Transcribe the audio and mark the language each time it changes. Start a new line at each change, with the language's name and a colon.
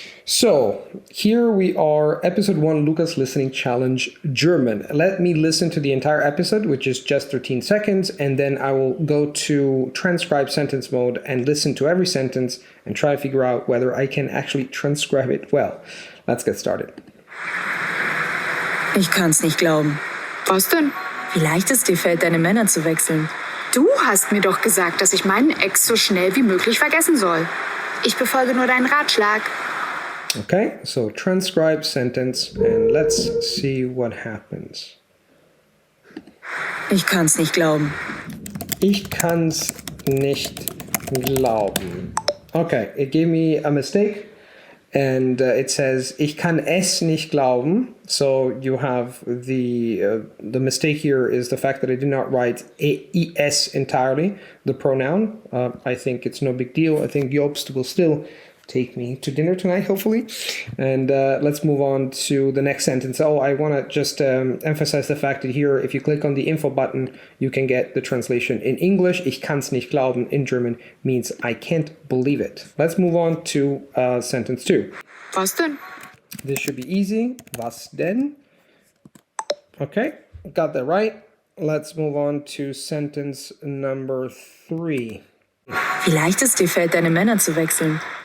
English: So, here we are, episode 1, Luca's Listening Challenge, German. Let me listen to the entire episode, which is just 13 seconds, and then I will go to transcribe sentence mode and listen to every sentence and try to figure out whether I can actually transcribe it well. Let's get started.
German: Ich kann's nicht glauben. Was denn? Wie leicht es dir fällt, deine Männer zu wechseln. Du hast mir doch gesagt, dass ich meinen Ex so schnell wie möglich vergessen soll. Ich befolge nur deinen Ratschlag.
English: Okay, so transcribe sentence and let's see what happens.
German: Ich kann's nicht glauben. Ich kann's nicht glauben.
English: Okay, it gave me a mistake and it says
German: ich kann es nicht glauben.
English: So you have the mistake here is the fact that I did not write es entirely, the pronoun. I think it's no big deal. I think Jobst will still take me to dinner tonight, hopefully. And let's move on to the next sentence. Oh, I want to just emphasize the fact that here, if you click on the info button, you can get the translation in English.
German: Ich kann's nicht glauben
English: in German means I can't believe it. Let's move on to sentence 2.
German: Was denn?
English: This should be easy.
German: Was denn?
English: Okay, got that right. Let's move on to sentence number 3.
German: Wie leicht es dir fällt, deine Männer zu wechseln.